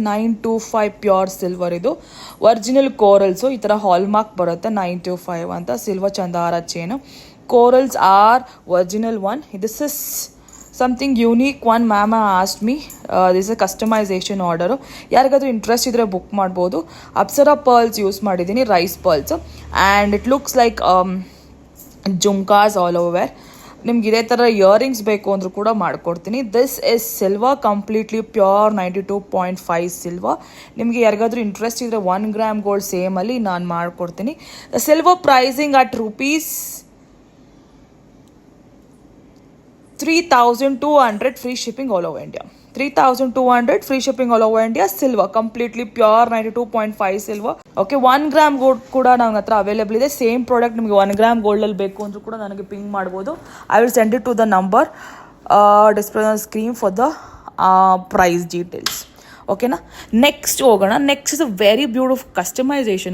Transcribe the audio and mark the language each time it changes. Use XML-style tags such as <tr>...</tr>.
<kn>925 pure silver. ಇದು original ಕೋರಲ್ಸು. ಈ ಥರ ಹಾಲ್ಮಾರ್ಕ್ ಬರುತ್ತೆ 925 ಅಂತ. Silver ಚಂದಾರ chain.</kn> <en>Corals are original one. This is something unique one. Mama asked me. This is a customization order.</en> <kn>ಯಾರಿಗಾದ್ರೂ interest ಇದ್ರೆ book ಮಾಡ್ಬೋದು. Apsara pearls use ಮಾಡಿದ್ದೀನಿ,</kn> <en>Rice pearls, and it looks like jhumkas all over.</en> <kn>ನಿಮ್ಗೆ ಇದೇ ಥರ earrings ಬೇಕು ಅಂದರೂ ಕೂಡ ಮಾಡ್ಕೊಡ್ತೀನಿ.</kn> <en>This is silver, completely pure 92.5 silver.</en> <kn>ನಿಮಗೆ ಯಾರಿಗಾದ್ರೂ ಇಂಟ್ರೆಸ್ಟ್ ಇದ್ದರೆ 1 ಗ್ರಾಮ್ ಗೋಲ್ಡ್ ಸೇಮಲ್ಲಿ ನಾನು ಮಾಡ್ಕೊಡ್ತೀನಿ.</kn> <en>Silver pricing at rupees 3,200 free shipping all over India. 3,200 free shipping all over India. Silver, completely pure 92.5 silver.</en> <kn>Okay, 1 gram gold ಕೂಡ ನನ್ನ ಹತ್ರ ಅವೈಲೇಬಲ್ ಇದೆ. Same product ನಿಮಗೆ 1 ಗ್ರಾಮ್ ಗೋಲ್ಡಲ್ಲಿ ಬೇಕು ಅಂದರೂ ಕೂಡ ನನಗೆ ಪಿಂಗ್ ಮಾಡ್ಬೋದು.</kn> <en>I will send it to the number display on screen for the price details. ಓಕೆನಾ,</en> <kn>ನೆಕ್ಸ್ಟ್ ಹೋಗೋಣ.</kn> <en>Next is a very beautiful customization.</en>